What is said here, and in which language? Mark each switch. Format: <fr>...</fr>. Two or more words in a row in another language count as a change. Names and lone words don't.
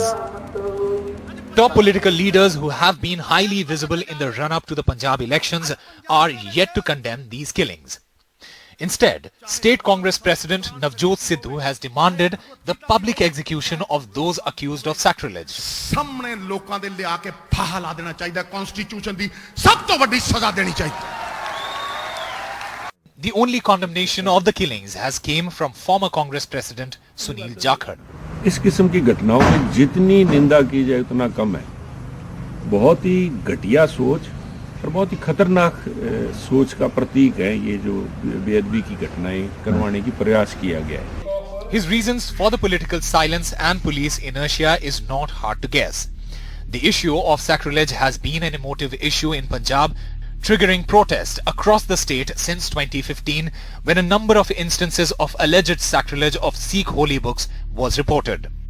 <en>Top political leaders who have been highly visible in the run-up to the Punjab elections are yet to condemn these killings. Instead, State Congress President Navjot Sidhu has demanded the public execution of those accused of sacrilege.</en> <pa>ਸਾਹਮਣੇ ਲੋਕਾਂ ਦੇ ਲਿਆ ਕੇ ਫਾਹਾ ਲਾ ਦੇਣਾ ਚਾਹੀਦਾ ਕਨਸਟੀਟਿਊਸ਼ਨ ਦੀ ਸਭ ਤੋਂ ਵੱਡੀ ਸਜ਼ਾ ਦੇਣੀ ਚਾਹੀਦੀ.</pa> <en>The only condemnation of the killings has came from former Congress President Sunil Jakhar.</en> <hi>इस किस्म की घटनाओं में जितनी निंदा की जाए उतना कम है. बहुत ही घटिया सोच और बहुत ही खतरनाक सोच का प्रतीक है ये जो बेअदबी की घटनाएं करवाने की प्रयास किया गया है.</hi> <en>His reasons for the political silence and police inertia is not hard to guess. The issue of sacrilege has been an emotive issue in Punjab triggering protests across the state since 2015, when a number of instances of alleged sacrilege of Sikh holy books was reported.</en>